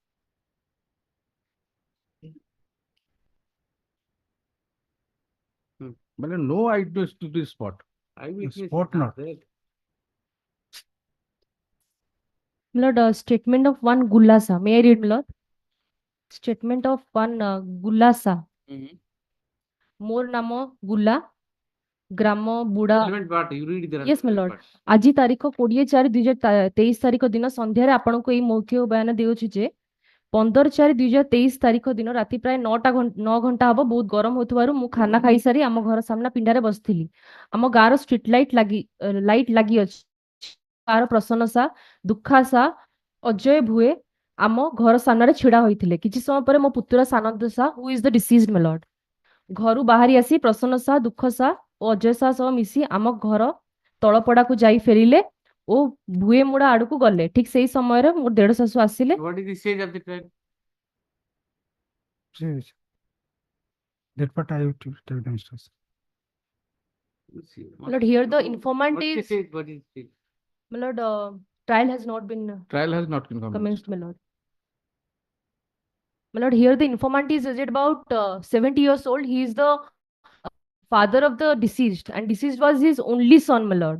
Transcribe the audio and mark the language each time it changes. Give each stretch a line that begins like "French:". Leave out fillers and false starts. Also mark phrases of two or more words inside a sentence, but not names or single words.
English: But no eyewitness to this spot. Eyewitness Spot is not. there. My lord, statement of one Gullasa. May I read, my lord? Statement of one Gullasa.
Odia: ମୋର ନାମ ଗୁଲ୍ଲା. ଗ୍ରାମ ବୁଡା
English: Relevant part, you read the yes my relevant lord part.
Odia: ଆଜି ତାରିଖ 20/4/2023 ତାରିଖ ଦିନ ସନ୍ଧ୍ୟାରେ ଆପଣଙ୍କୁ ଏଇ ମୌଖିକ ବୟାନ ଦେଉଛି ଯେ 15/4/2023 ତାରିଖ ଦିନ ରାତି ପ୍ରାୟ 9 ଘଣ୍ଟା ହବ ବହୁତ ଗରମ ହେଉଥିବାରୁ ମୁଁ ଖାନା ଖାଇସାରି ଆମ ଘର ସାମ୍ନା ପିଣ୍ଡାରେ ବସିଥିଲି ଆମ ଗାଁର
English: street light
Odia: ଲାଗି ଅଛି ଗାଁର ପ୍ରସନ୍ନସା ଦୁଃଖାସା ଅଜୟ ଭୁଏ ଆମ ଘର ସାମ୍ନାରେ ଛିଡା ହୋଇଥିଲେ କିଛି ସମୟ ପରେ ମୋ ପୁତୁରା ସାନନ୍ଦ ସା
English: who is the deceased my lord
Odia: ଘରୁ ବାହାରି ଆସି ପ୍ରସନ୍ନ ସା ଦୁଃଖ ସା ଓ ଅଜୟ ସା ସହ ମିଶି ଆମ ଘର ତଳପଡାକୁ ଯାଇ ଫେରିଲେ ଓ ଭୁଏ ମୁଡା ଆଡକୁ ଗଲେ ଠିକ ସେଇ ସମୟରେ ମୋ ଦେଢ ଶାଶୁ ଆସିଲେ
English: What is the stage of the trial? Yes. That part I have to tell them. Let's see. my lord here the informant What is the is stage? What is the stage? my lord trial has not been Trial has not been commenced my lord my lord here the informant is aged about 70 years old he is the father of the deceased and deceased was his only son my lord